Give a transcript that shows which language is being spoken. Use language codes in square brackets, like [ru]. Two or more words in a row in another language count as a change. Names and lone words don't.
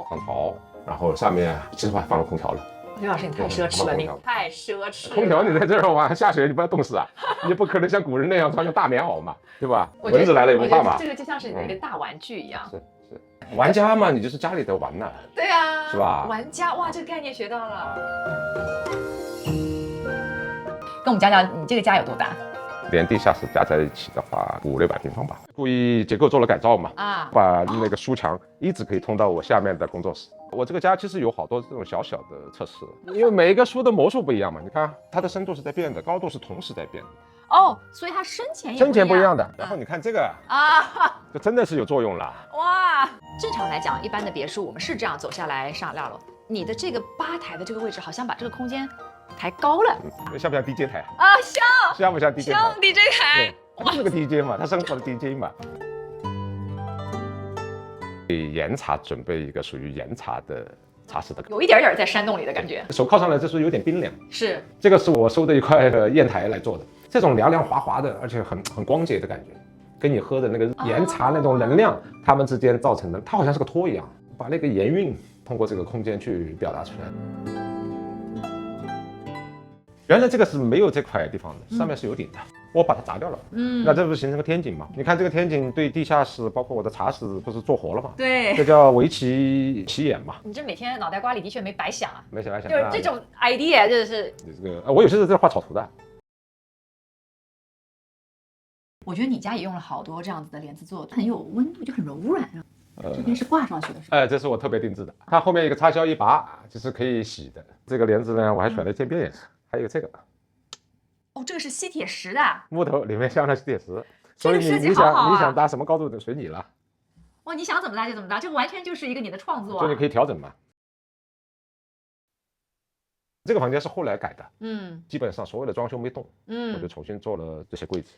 [zh] 然後上面其實放了空調了。劉老師，你太奢侈了，你太奢侈了。空調你在這兒玩，下雪你不要凍死啊！你不可能像古人那樣穿個大棉襖嘛，對吧？蚊子來了也不怕嘛。這個就像是你的一個大玩具一樣。是，玩家嘛，你就是家裡的玩吶。對啊，是吧？玩家，哇，這個概念學到了。跟我們講講，你這個家有多大？連地下室加在一起的話，500-600平方吧。故意結構做了改造嘛，把那個書牆一直可以通到我下面的工作室。我這個家其實有好多這種小小的測試，因為每一個書的模數不一樣嘛。你看它的深度是在變的，高度是同時在變的。哦，所以它深淺不一樣的。然後你看這個啊，就真的是有作用了。哇，正常來講，一般的別墅我們是這樣走下來上2樓。你的這個吧台的這個位置，好像把這個空間抬高了。像不像 DJ 台啊？像不像 DJ 台？像 DJ 台。他是個 DJ 嘛，他生活的 DJ 嘛。給岩茶準備一個屬於岩茶的茶室的，有一點點在山洞裡的感覺。手靠上來，這時候有點冰涼。是，這個是我收的一塊硯台來做的，這種涼涼滑滑的，而且很光潔的感覺，跟你喝的那個岩茶那種能量，它們之間造成的，它好像是個托一樣，把那個鹽韻通過這個空間去表達出來。原來這個是沒有這塊地方的，上面是有頂的，我把它砸掉了。那這不是形成個天井嗎？你看這個天井對地下室，包括我的茶室，不是做活了嗎？對，這叫圍棋起眼嘛。你這每天腦袋瓜裡的確沒白想啊，沒想。就是這種 idea，就是這個，我有些是在畫草圖的。我覺得你家也用了好多這樣子的簾子做，很有溫度，就很柔軟啊。這邊是掛上去的，是吧？這是我特別定制的，它後面一個插銷一拔，就是可以洗的。這個簾子呢，我還選了漸變顏色。還有這個，哦，這個是吸鐵石的，木頭裡面鑲了吸鐵石，所以你想搭什麼高度的隨你了。哇，你想怎麼搭就怎麼搭，這個完全就是一個你的創作，所以你可以調整嘛。這個房間是後來改的，基本上所有的裝修沒動，我就重新做了這些櫃子。